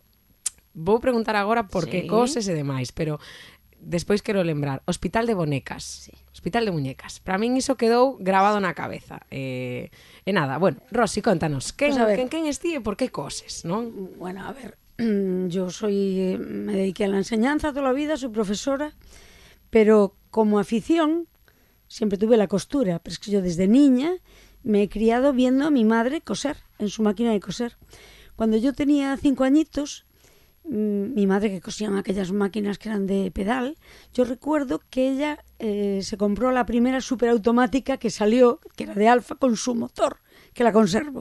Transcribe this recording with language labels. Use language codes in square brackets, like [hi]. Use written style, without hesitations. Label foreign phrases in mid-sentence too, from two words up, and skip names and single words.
[gl] Vou preguntar agora por que coses e demais, pero despois quero lembrar, Hospital de Bonecas, Hospital de Muñecas. Para min iso quedou grabado na cabeza. E nada, bueno, Rosi, contanos, quen esti e por que coses, non? [es] Bueno, a ver, yo me dediqué a la enseñanza toda la vida, soy profesora, pero como afición siempre tuve la costura, pero es que yo desde niña me he criado viendo a mi madre coser en su máquina de coser. Cuando yo tenía 5 añitos, mi madre, que cosía en aquellas máquinas que eran de pedal, yo recuerdo que ella se compró la primera superautomática que salió, que era de Alfa, con su motor, que la conservo.